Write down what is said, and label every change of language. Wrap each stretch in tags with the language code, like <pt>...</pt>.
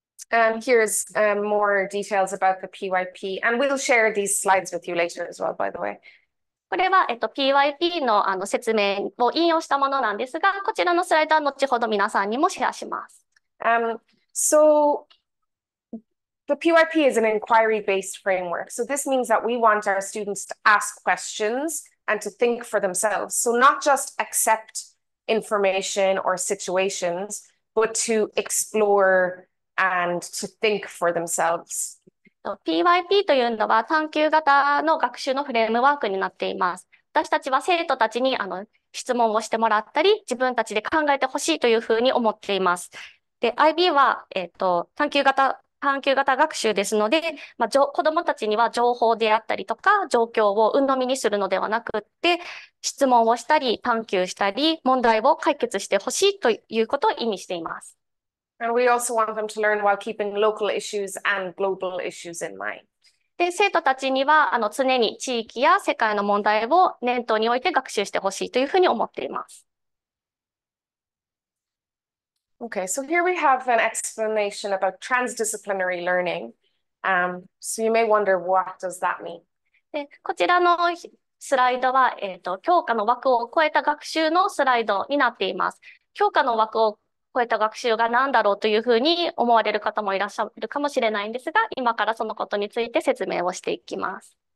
<en>And here's more details about the PYP, and we'll share these slides with you later as well, by the way.</en> <ja>これは、PYP の説明を引用したものなんですが、こちらのスライドは後ほど皆さんにもシェアします。</ja> <en>So the PYP is an inquiry-based framework. So this means that we want our students to ask questions and to think for themselves. So not just accept information or situations, but to explore and to think for themselves.</en> <ja>PYP というのは探究型の学習のフレームワークになっています。私たちは生徒たちに質問をしてもらったり、自分たちで考えてほしいというふうに思っています。で、IB は、探究型学習ですので、子どもたちには情報であったりとか、状況を鵜呑みにするのではなくって、質問をしたり、探究したり、問題を解決してほしいということを意味しています。</ja> <en>And we also want them to learn while keeping local issues and global issues in mind.</en> <ja>で、生徒たちには常に地域や世界の問題を念頭に置いて学習してほしいというふうに思っています。</ja> <en>Okay, so here we have an explanation about transdisciplinary learning. So you may wonder, what does that mean?</en> <ja>で、こちらのスライドは、教科の枠を超えた学習のスライドになっています。教科の枠を超えた学習が何だろうというふうに思われる方もいらっしゃるかもしれないんですが、今からそのことについて説明をしていきます。</ja>